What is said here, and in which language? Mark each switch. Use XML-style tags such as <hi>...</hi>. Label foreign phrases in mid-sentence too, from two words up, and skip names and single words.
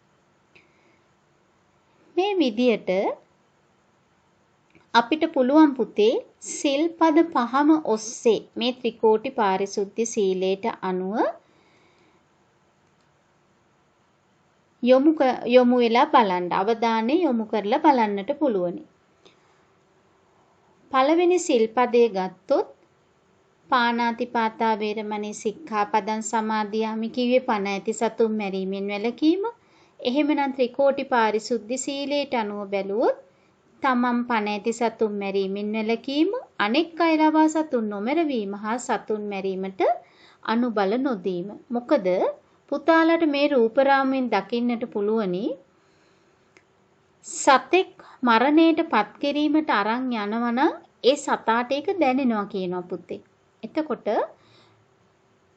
<si>මේ විදියට අපිට පුළුවන් පුතේ සිල්පද 5ම ඔස්සේ මේ ත්‍රිකෝටි පාරිශුද්ධි සීලයට අනුව යොමු වෙලා බලන්න, අවධානය යොමු කරලා බලන්නට පුළුවනි. පළවෙනි සිල්පදයේ ගත්තොත්</si> <pi>පාණාතිපාතා වේරමණී සික්ඛාපදං සමාදියාමි</pi> <si>කිව්වේ පණ ඇති සතුන් මැරීමෙන් වැළකීම. එහෙමනම් ත්‍රිකෝටි පාරිශුද්ධි සීලයට අනුව බැලුවොත් තමන් පණ ඇති සතුන් මැරීමෙන් වැළකීම, අනෙක් අය ලවා සතුන් නොමැරවීම හා සතුන් මැරීමට අනුබල නොදීම. මොකද පුතාලට මේ රූපරාමයෙන් දකින්නට පුළුවනි සතෙක් මරණයට පත් කිරීමට අරන් යනවනම් ඒ සතාට ඒක දැනෙනවා කියනවා පුතේ.</si>